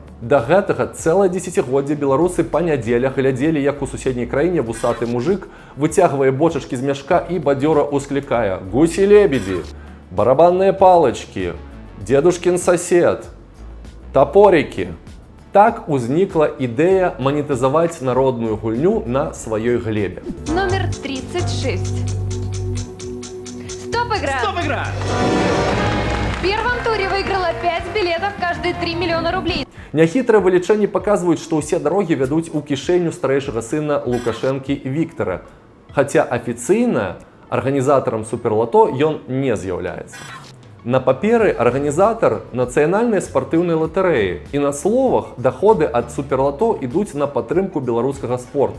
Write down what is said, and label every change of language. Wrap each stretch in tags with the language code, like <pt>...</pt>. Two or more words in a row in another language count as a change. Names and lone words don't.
<be>Да гэтага цэлае дзесяцігоддзе беларусы па нядзелях глядзелі, як у суседняй краіне вусаты мужик выцягвае бочачкі з мяшка і бадзёра усклікае:</be> <ru>«Гусі-лебедзі, барабанныя палачкі, дедушкін сосед, топорики».</ru> <be>Так узнікла ідэя манетызаваць народную гульню на сваёй глебе.</be> <ru>Номер 36. Стоп, игра! Стоп, игра! В первом туре выиграла 5 билетов, каждые 3 миллиона рублей.</ru> <be>Няхітрыя вылічэнні паказваюць, што ўсе дарогі вядуць у кішэню старэйшага сына Лукашэнкі Віктара. Хаця афіцыйна арганізатарам суперлато ён не з'яўляецца. На паперы арганізатар нацыянальнай спартыўнай латарэі, і на словах даходы ад суперлато ідуць на падтрымку беларускага спорту.</be>